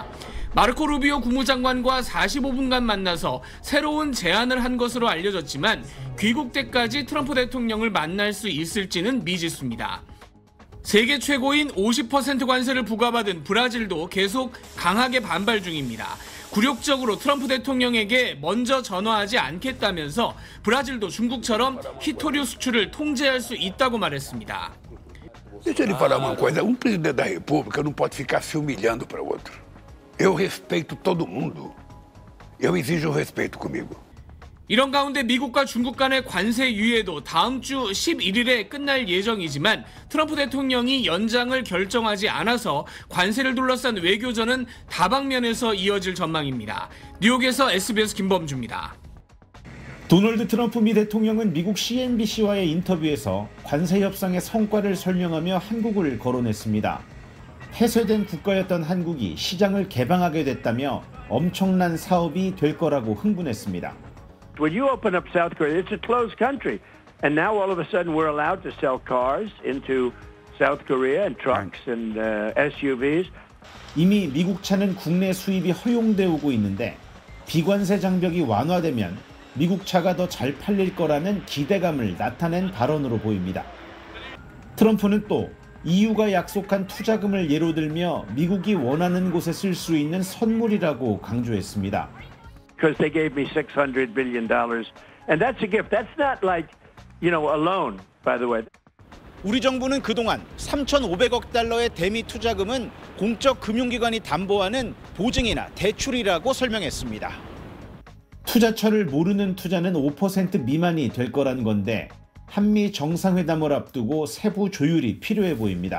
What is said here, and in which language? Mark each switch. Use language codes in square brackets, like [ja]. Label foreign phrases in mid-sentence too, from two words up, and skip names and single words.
[ko] 마르코 루비오 국무장관과 45분간 만나서 새로운 제안을 한 것으로 알려졌지만 귀국 때까지 트럼프 대통령을 만날 수 있을지는 미지수입니다. 세계 최고인 50% 관세를 부과받은 브라질도 계속 강하게 반발 중입니다. 굴욕적으로 트럼프 대통령에게 먼저 전화하지 않겠다면서 브라질도 중국처럼 희토류 수출을 통제할 수 있다고 말했습니다. [pt] Deixa eu lhe falar uma coisa, presidente da República não pode ficar se humilhando para o outro. Eu respeito todo mundo. Eu exijo respeito comigo. [ko] 이런 가운데 미국과 중국 간의 관세 유예도 다음 주 11일에 끝날 예정이지만 트럼프 대통령이 연장을 결정하지 않아서 관세를 둘러싼 외교전은 다방면에서 이어질 전망입니다. 뉴욕에서 SBS 김범주입니다. 도널드 트럼프 미 대통령은 미국 CNBC와의 인터뷰에서 관세 협상의 성과를 설명하며 한국을 거론했습니다. 폐쇄된 국가였던 한국이 시장을 개방하게 됐다며 엄청난 사업이 될 거라고 흥분했습니다. [en] When you open up South Korea, it's a closed country. And now all of a sudden we're allowed to sell cars into South Korea and trucks and SUVs. [ko] 이미 미국 차는 국내 수입이 허용되어 오고 있는데 비관세 장벽이 완화되면 미국 차가 더 잘 팔릴 거라는 기대감을 나타낸 발언으로 보입니다. 트럼프는 또 EU가 약속한 투자금을 예로 들며 미국이 원하는 곳에 쓸 수 있는 선물이라고 강조했습니다. [en] Because they gave me $600 billion. And that's a gift. That's not like, a loan, by the way. [ko] 우리 정부는 그동안 3,500억 달러의 대미 투자금은 공적 금융기관이 담보하는 보증이나 대출이라고 설명했습니다. 투자처를 모르는 투자는 5% 미만이 될 거란 건데 한미 정상회담을 앞두고 세부 조율이 필요해 보입니다.